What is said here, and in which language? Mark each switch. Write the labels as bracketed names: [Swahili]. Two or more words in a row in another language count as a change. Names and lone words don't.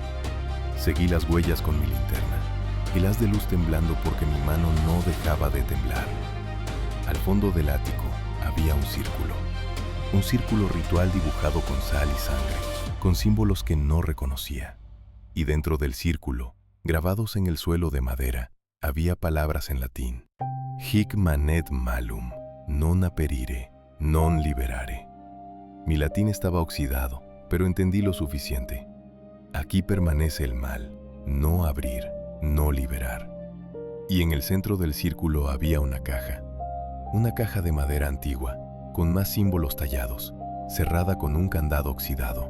[Spanish] Seguí las huellas con mi linterna, el haz de luz temblando porque mi mano no dejaba de temblar. Al fondo del ático había un círculo ritual dibujado con sal y sangre, con símbolos que no reconocía. Y dentro del círculo, grabados en el suelo de madera, había palabras en latín. [Latin] Hic manet malum, non aperire, non liberare. [Spanish] Mi latín estaba oxidado, pero entendí lo suficiente. Aquí permanece el mal, no abrir, no liberar. Y en el centro del círculo había una caja de madera antigua, con más símbolos tallados, cerrada con un candado oxidado.